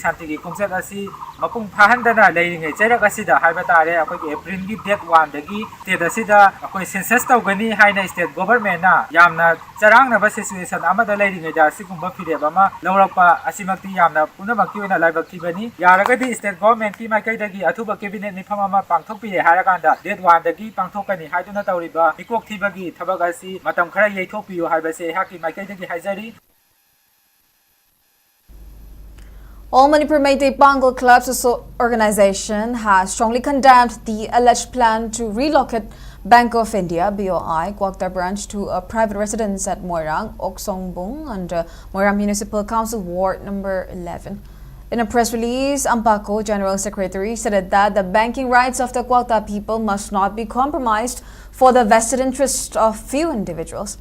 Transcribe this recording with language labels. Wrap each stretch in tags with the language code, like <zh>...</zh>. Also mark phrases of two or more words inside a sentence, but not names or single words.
<mni>santigi kongchat asi mapung phahandana leiringai charagasida haiba tare akogi april gi date 1 dagi state asi akoi census tawgani haina</mni> <en>state government</en> <mni>na yamna charangna situation amada leiringai da sigumba fireba ma lawrapa asimakti yamna punamakti oina laibakti bani yaragadi</mni> <en>state government</en> <mni>ki maikaidagi athuba cabinet ni famama pangthokpire haraganda date 1 dagi pangthokani haiduna tawriba mikok thibagi thabag asi matam khara yeithokpiyo haibase haki maikaidagi haijari.</mni> <en>All Manipur Meitei Pangal Clubs organization has strongly condemned the alleged plan to relocate Bank of India (BOI) Kwakta branch to a private residence at Moirang, Oksongbung, under Moirang Municipal Council Ward number 11. In a press release, Ampaco General Secretary said that the banking rights of the Quota people must not be compromised for the vested interest of few individuals.</en>